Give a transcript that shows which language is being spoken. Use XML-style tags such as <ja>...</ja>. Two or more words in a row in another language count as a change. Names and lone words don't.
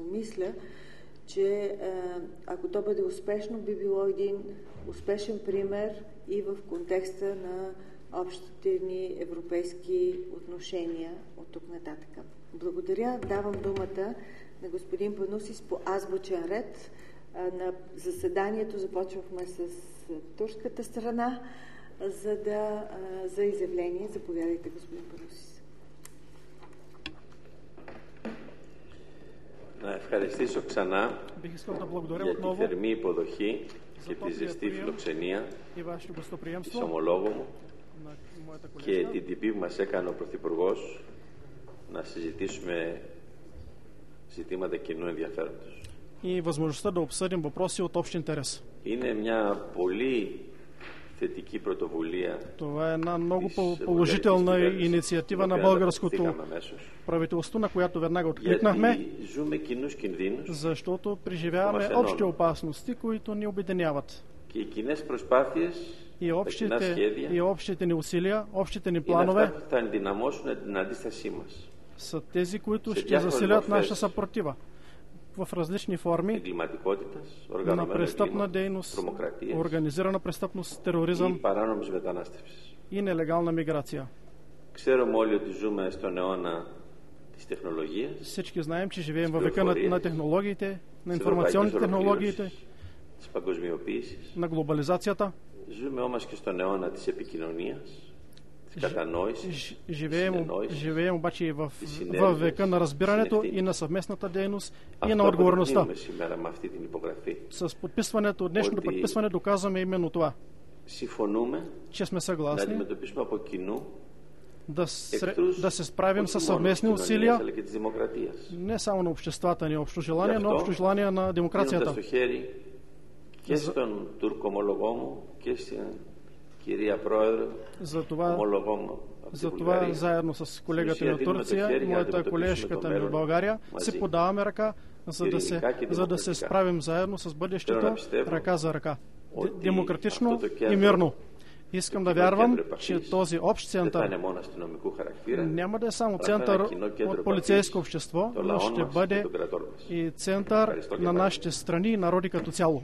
<bg>Мисля, че ако то бъде успешно, би било един успешен пример и в контекста на общите ни европейски отношения от тук нататък. Благодаря. Давам думата на господин Панусис по азбучен ред. На заседанието започвахме с турската страна за изявление. Заповядайте, господин Панусис.</bg> <el>Να ευχαριστήσω ξανά για τη θερμή υποδοχή και τη ζεστή φιλοξενία</el> <bg>и вашето</bg> <el>της</el> <bg>гостоприемство</bg> <el>ομολόγου μου</el> <bg>на моята</bg> <el>και</el> <bg>колежка</bg> <el>την τιμή που μας έκανε ο Πρωθυπουργός να συζητήσουμε ζητήματα κοινού ενδιαφέροντος.</el> <bg>и възможността да обсъдим въпроси от общ интерес.</bg> <el>Είναι μια πολύ θετική πρωτοβουλία.</el> <bg>Това е една много положителна инициатива на българското правителство, на която веднага откликнахме,</bg> <el>Γιατί ζούμε κοινούς κινδύνους</el> <bg>защото преживяваме общи опасности, които ни обединяват.</bg> <el>και οι κοινές προσπάθειες, τα κοινά σχέδια</el> <bg>И общите ни усилия, общите ни</bg> <el>είναι</el> <bg>планове</bg> <el>αυτά που θα ενδυναμώσουν την αντίστασή μας.</el> <bg>са тези, които</bg> <el>Σε</el> <bg>ще</bg> <el>διάφορες</el> <bg>засилят</bg> <el>морфές</el> <bg>нашата съпротива в различни форми</bg> <el>εγκληματικότητας,</el> <bg>на</bg> <el>οργανωμένου</el> <bg>престъпна</bg> <el>εγκλήματος,</el> <bg>дейност,</bg> <el>τρομοκρατίας</el> <bg>организирана престъпност,</bg> <el>ή</el> <bg>тероризъм</bg> <el>παράνομης μετανάστευσης.</el> <bg>и нелегална миграция.</bg> <el>Ξέρουμε όλοι ότι ζούμε στον αιώνα της τεχνολογίας,</el> <bg>Всички знаем, че живеем във века на технологиите, на информационните технологиите,</bg> <el>της παγκοσμιοποίησης.</el> <bg>на глобализацията.</bg> <el>Ζούμε όμως και στον αιώνα της επικοινωνίας, της κατανόησης, της συνεννόησης.</el> <bg>Живеем обаче и във века на разбирането и на съвместната дейност и на отговорността.</bg> <el>Αυτό σήμερα με αυτή την υπογραφή.</el> <bg>С подписването, днешното подписване доказваме именно това,</bg> <el>Συμφωνούμε</el> <bg>че сме</bg> <el>να</el> <bg>съгласни</bg> <el>αντιμετωπίσουμε από κοινού</el> <bg>да се справим</bg> <el>όχι</el> <bg>със</bg> <el>μόνο της</el> <bg>съвместни</bg> <el>κοινωνίας,</el> <bg>усилия</bg> <el>αλλά και της δημοκρατίας.</el> <bg>не само на обществата ни общо желание,</bg> <el>Γι'</el> <bg>но</bg> <el>αυτό,</el> <bg>общо желание на демокрацията.</bg> <el>δίνοντας το χέρι και στον Τούρκο ομολογό μου και στην κυρία Πρόεδρο, ομολογό μου από την</el> <bg>Затова</bg> <el>Βουλγαρία.</el> <bg>заедно с колегата ми от Турция, моята колежката ми от България, си подаваме ръка, за да се справим заедно с бъдещето ръка за ръка. Демократично и мирно. Искам да вярвам, че този общ център няма да е само център от полицейско общество, но ще бъде и център на нашите страни и народи като цяло.</bg>